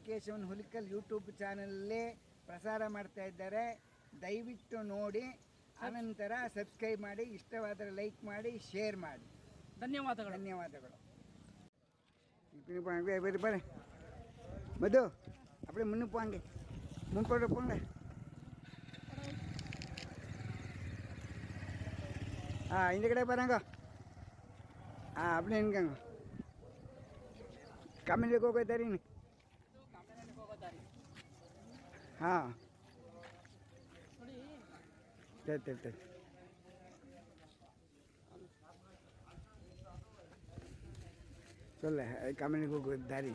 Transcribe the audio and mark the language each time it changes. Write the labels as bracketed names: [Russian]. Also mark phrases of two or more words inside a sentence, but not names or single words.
[Kannada] ಕೇಶವನ್ ಹುಲಿಕಲ್ ಯೂಟ್ಯೂಬ್ ಚಾನಲಲ್ಲಿ ಪ್ರಸಾರ ಮಾಡ್ತಾ ಇದ್ದಾರೆ. ದಯವಿಟ್ಟು ನೋಡಿ, ಅನಂತರ ಸಬ್ಸ್ಕ್ರೈಬ್ ಮಾಡಿ, ಇಷ್ಟವಾದರೆ ಲೈಕ್ ಮಾಡಿ, ಶೇರ್ ಮಾಡಿ. ಧನ್ಯವಾದಗಳು. ಬರ್ರಿ ಮಧು, [Tamil] அப்படியே முன்னுக்கு போங்க, முன்போட போங்க. இந்த கடை பாருங்க. அப்படியே நிற்காங்க. [Kannada] ಕಾಮೇನಹಳ್ಳಿಗೆ ಹೋಗೋ ದಾರಿನಿ. ಹಾಂ ಚೊಲ್ಲ ಕಾಮೇನಹಳ್ಳಿಗೆ ಹೋಗೋ ದಾರಿ.